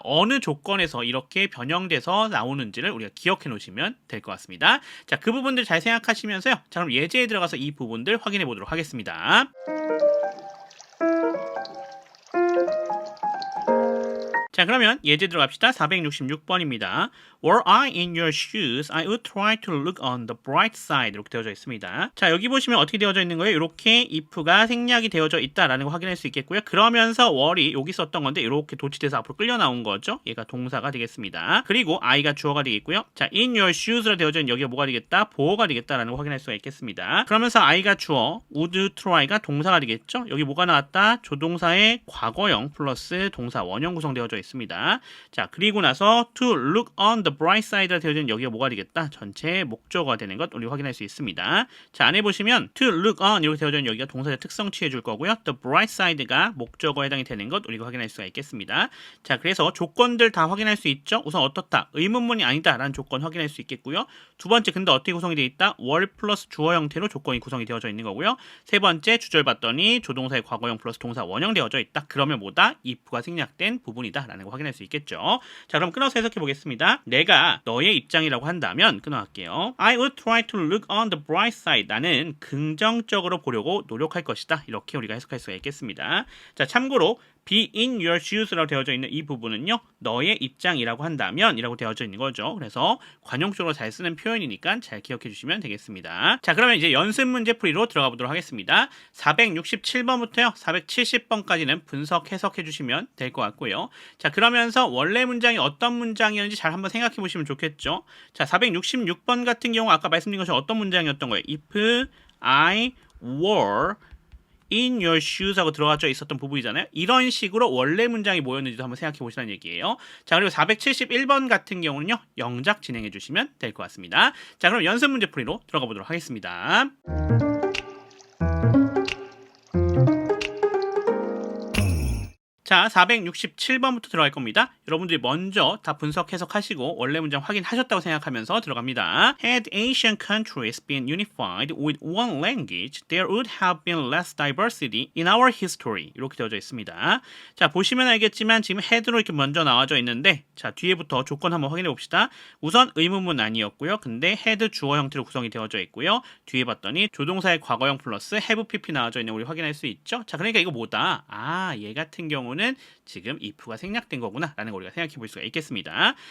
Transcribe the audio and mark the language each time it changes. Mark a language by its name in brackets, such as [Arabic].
[Korean] 어느 조건에서 이렇게 변형돼서 나오는지를 우리가 기억해 놓으시면 될 것 같습니다. 자, 그 부분들 잘 생각하시면서요. 자, 그럼 예제에 들어가서 이 부분들 확인해 보도록 하겠습니다. 자, 그러면 예제 들어갑시다. 466번입니다. [English] Were I in your shoes, I would try to look on the bright side. [Korean] 이렇게 되어져 있습니다. 자, 여기 보시면 어떻게 되어져 있는 거예요? 이렇게 if가 생략이 되어져 있다라는 거 확인할 수 있겠고요. 그러면서 were이 여기 썼던 건데 이렇게 도치돼서 앞으로 끌려 나온 거죠. 얘가 동사가 되겠습니다. 그리고 I가 주어가 되겠고요. 자, in your shoes 라 되어져 있는 여기가 뭐가 되겠다? 보어가 되겠다라는 거 확인할 수가 있겠습니다. 그러면서 I가 주어, would try 가 동사가 되겠죠. 여기 뭐가 나왔다? 조동사의 과거형 플러스 동사 원형 구성되어져 있습니다. 자, 그리고 나서 to look on the bright side 라 되어져 있는 여기가 뭐가 되겠다? 전체 목적어가 되는 것 우리 확인할 수 있습니다. 자, 안에 보시면 to look on 이렇게 되어져 있는 여기가 동사의 특성 취해 줄 거고요. the bright side 가 목적어에 해당이 되는 것 우리가 확인할 수가 있겠습니다. 자, 그래서 조건들 다 확인할 수 있죠. 우선 어떻다? 의문문이 아니다 라는 조건 확인할 수 있겠고요. 두 번째, 근데 어떻게 구성이 되어 있다? were 플러스 주어 형태로 조건이 구성이 되어져 있는 거고요. 세 번째, 주절 봤더니 조동사의 과거형 플러스 동사 원형 되어져 있다. 그러면 뭐다? if가 생략된 부분이다 라는 거 확인할 수 있겠죠. 자, 그럼 끊어서 해석해 보겠습니다. 내가 너의 입장이라고 한다면 끊어갈게요. [English] I would try to look on the bright side. [Korean] 나는 긍정적으로 보려고 노력할 것이다. 이렇게 우리가 해석할 수가 있겠습니다. 자, 참고로 be in your shoes 라고 되어져 있는 이 부분은요, 너의 입장이라고 한다면 이라고 되어져 있는 거죠. 그래서 관용적으로 잘 쓰는 표현이니까 잘 기억해 주시면 되겠습니다. 자, 그러면 이제 연습 문제 풀이로 들어가 보도록 하겠습니다. 467번부터요 470번까지는 분석 해석해 주시면 될 것 같고요. 자, 그러면서 원래 문장이 어떤 문장이었는지 잘 한번 생각해 보시면 좋겠죠. 자, 466번 같은 경우 아까 말씀드린 것이 어떤 문장이었던 거예요? [English] If I were in your shoes 하고 들어가져 있었던 부분이잖아요. [Korean] 이런 식으로 원래 문장이 뭐였는지도 한번 생각해 보시라는 얘기예요. 자, 그리고 471번 같은 경우는요, 영작 진행해 주시면 될 것 같습니다. 자, 그럼 연습 문제 풀이로 들어가 보도록 하겠습니다. 자, 467번부터 들어갈 겁니다. 여러분들이 먼저 다 분석 해석하시고 원래 문장 확인하셨다고 생각하면서 들어갑니다. [English] Had Asian countries been unified with one language, there would have been less diversity in our history. [Korean] 이렇게 되어져 있습니다. 자, 보시면 알겠지만 지금 had로 이렇게 먼저 나와져 있는데 자, 뒤에부터 조건 한번 확인해 봅시다. 우선 의문문 아니었고요. 근데 had 주어 형태로 구성이 되어져 있고요. 뒤에 봤더니 조동사의 과거형 플러스 have pp 나와져 있는 거 우리 확인할 수 있죠. 자, 그러니까 이거 뭐다? 아, 얘 같은 경우는 지금 if가 생략된 거구나 라는 걸 우리가 생각해 볼 수가 있겠습니다.